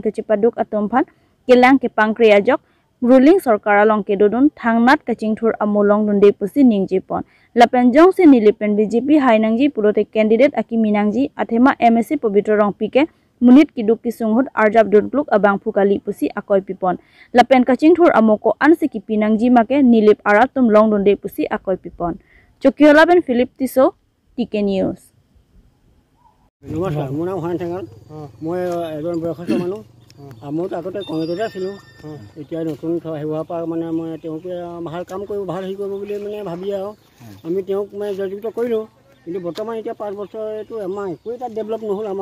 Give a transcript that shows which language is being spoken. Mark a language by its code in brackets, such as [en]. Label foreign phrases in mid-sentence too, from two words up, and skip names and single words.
[mjw] ke chipaduk atum phan kelang ke pangkriya jok ruling sarkar along ke dodun thangnat kaching thur amolong dunde pusi ning jipon lapenjong se nilipen BJP hainangji pulote candidate aki minangji athema MSC pabitro rong pike munit kiduk kisunghut arjab dunpluk abang phukali pusi akoi pipon lapen kaching thur amoko anse ki pinangji make nilip aratum long dunde pusi akoi pipon chokiola ben Philip Tiso TK News [as] নমস্কাৰ মোৰ নাম হান ঠেঙাল মই এজন বয়সস্থ মানুহ মই আগতে কমিটিতে আছিলোঁ এতিয়া নতুন হেৰুৱাৰ পৰা মানে মই তেওঁকে ভাল কাম কৰিব ভাল হেৰি কৰিব বুলি মানে ভাবি আৰু আমি তেওঁক মানে জয়যুক্ত কৰিলোঁ কিন্তু বৰ্তমান এতিয়া 5 বছৰ এইটো আমাৰ একো এটা ডেভেলপ নহ'ল আমাৰ